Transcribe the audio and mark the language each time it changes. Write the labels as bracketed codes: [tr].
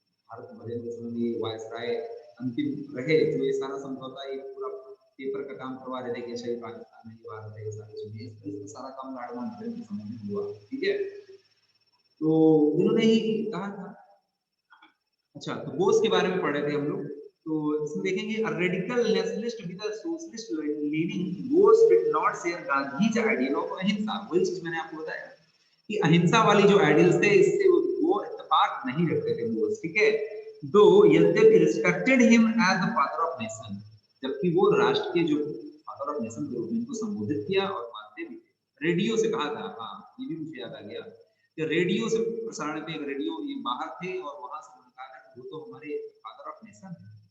[hi] भारत विभाजन के समय भी वायसराय अंतिम रहे, जो ये सारा समझौता, ये पूरा पेपर का काम करवा रहे थे कि सही पाकिस्तान में भारत है, सारी चीजें, इसमें सारा काम लॉर्ड माउंट बेटन के समय में हुआ। ठीक है, तो इन्होंने ही कहा था। अच्छा, तो बोस के बारे में पढ़ रहे थे हम लोग। तो इसमें देखेंगे, [en] a radical nationalist with a socialist leaning, Bose did not share Gandhi's ideal of ahimsa. [hi] वही चीज मैंने आपको बताया कि अहिंसा वाली जो आइडियल्स थे, इससे वो इत्तेफाक नहीं रखते थे बोस। ठीक है, दो यद्यपि [en] respected him as the father of nation, [hi] जबकि वो राष्ट्र के जो फादर ऑफ नेशन के रूप में इनको संबोधित किया और मानते भी थे। रेडियो से कहा था, हाँ ये भी मुझे याद आ गया कि रेडियो से प्रसारण पे, एक रेडियो ये बाहर थे और वहां से कहा था वो तो हमारे फादर ऑफ नेशन है।